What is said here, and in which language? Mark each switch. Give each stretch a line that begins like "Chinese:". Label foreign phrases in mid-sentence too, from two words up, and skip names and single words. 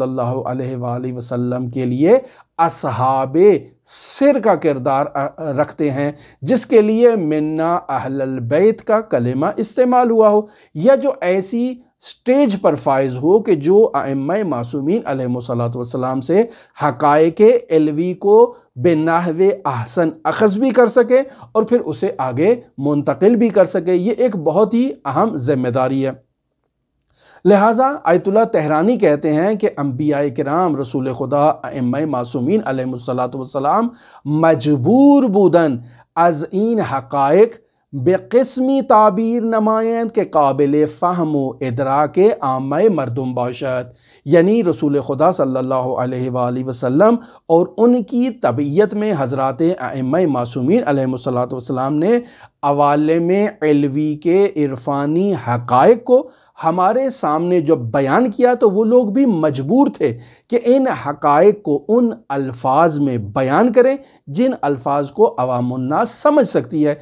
Arabic: اللہ علیہ وآلہ وسلم
Urdu: کے لیے اصحاب سر کا کردار رکھتے ہیں، جس کے لیے
Arabic: منا اہل البیت
Urdu: کا کلمہ استعمال ہوا ہو، یا جو ایسی سٹیج پر فائز ہو کہ جو ائمہ معصومین
Arabic: علیہ الصلوۃ والسلام
Urdu: سے حقائق علوی کو بنحو احسن اخذ بھی کر سکے اور پھر اسے آگے منتقل بھی کر سکے۔ یہ ایک بہت ہی اہم ذمہ داری ہے۔ لہٰذا آیت اللہ تہرانی کہتے ہیں کہ انبیاء کرام، رسول خدا، ائمہ معصومین
Arabic: علیہ الصلوۃ والسلام
Persian: مجبور بودن از این حقائق بے قسمی تعبیر نمائند کے قابل فہم و ادراک عامہ مردم باشد،
Urdu: یعنی رسول خدا صلی
Arabic: اللہ علیہ وآلہ وسلم
Urdu: اور ان کی طبیعت میں حضرات ائمہ معصومین
Arabic: علیہ الصلوۃ والسلام
Urdu: نے عوالم علوی کے عرفانی حقائق کو ہمارے سامنے جب بیان کیا تو وہ لوگ بھی مجبور تھے کہ ان حقائق کو ان الفاظ میں بیان کریں جن الفاظ کو عوام الناس سمجھ سکتی ہے۔